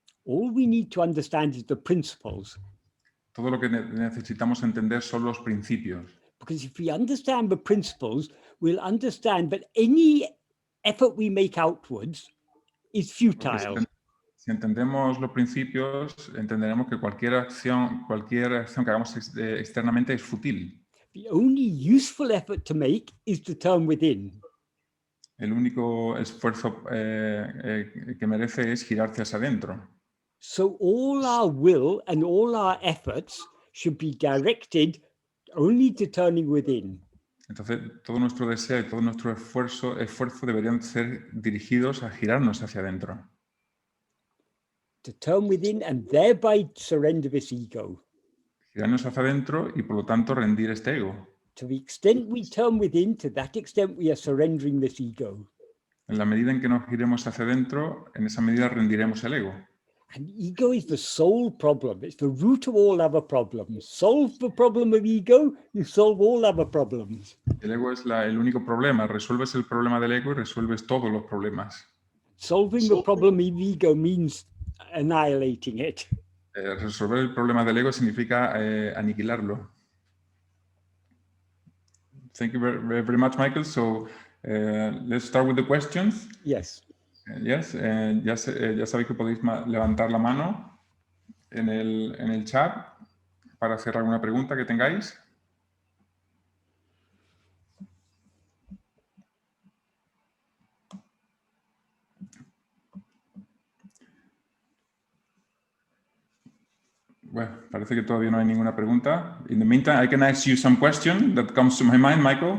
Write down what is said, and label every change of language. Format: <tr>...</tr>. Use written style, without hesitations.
<en>All we need to understand is the principles.</en> <es>Todo lo que necesitamos entender son los principios.</es> <en>Because if we understand the principles, we'll understand that any effort we make outwards is futile.</en> <es>Si entendemos los principios, entenderemos que cualquier acción que hagamos externamente es fútil.</es> <en>The only useful effort to make is to turn within.</en> <es>El único esfuerzo que merece es girarse hacia adentro.</es> <en>So all our will and all our efforts should be directed only to turning within.</en> <es>Entonces, todo nuestro deseo y todo nuestro esfuerzo deberían ser dirigidos a girarnos hacia adentro.</es> <en>To turn within and thereby surrender this ego.</en> <es>Girarnos hacia adentro y por lo tanto rendir este ego.</es> <en>To the extent we turn within, to that extent we are surrendering this ego.</en> <es>En la medida en que nos giremos hacia adentro, en esa medida rendiremos el ego.</es> <en>And ego is the sole problem. It's the root of all other problems. Solve the problem of ego, you solve all other problems.</en> <es>El ego es el único problema. Resuelves el problema del ego y resuelves todos los problemas.</es> <en>Solving the problem of ego means annihilating it.</en> <es>Resolver el problema del ego significa aniquilarlo.</es> <en>Thank you very much, Michael. So let's start with the questions. Yes.</en> <es>Yes, ya sabéis que podéis levantar la mano en el chat para hacer alguna pregunta que tengáis. Bueno, parece que todavía no hay ninguna pregunta.</es> <en>In the meantime, I can ask you some question that comes to my mind, Michael.</en>